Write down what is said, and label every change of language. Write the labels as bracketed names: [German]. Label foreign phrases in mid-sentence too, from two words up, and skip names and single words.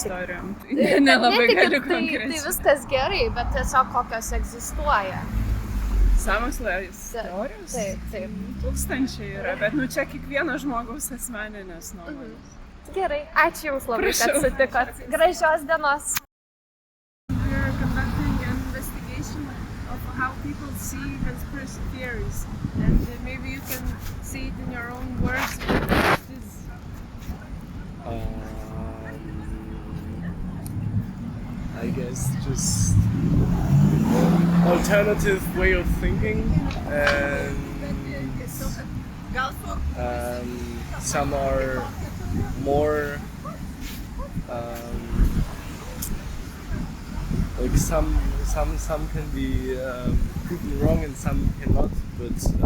[Lithuanian] istorijom. Tai nelabai galiu tai konkrečiai. viskas gerai, bet tiesiog kokios egzistuoja. Sąmokslo teorijos? Taip. Tūkstančiai yra, bet čia kiekvieno žmogaus asmeninės nuomonės. Gerai, ačiū Jums labai, kad Prašau. sutikot. Gražios dienos. [English] We are conducting an investigation of how people see conspiracy theories, and maybe you can see it in your own words. What it is. I guess just alternative way of thinking, and some are more like some can be proven wrong and some cannot, but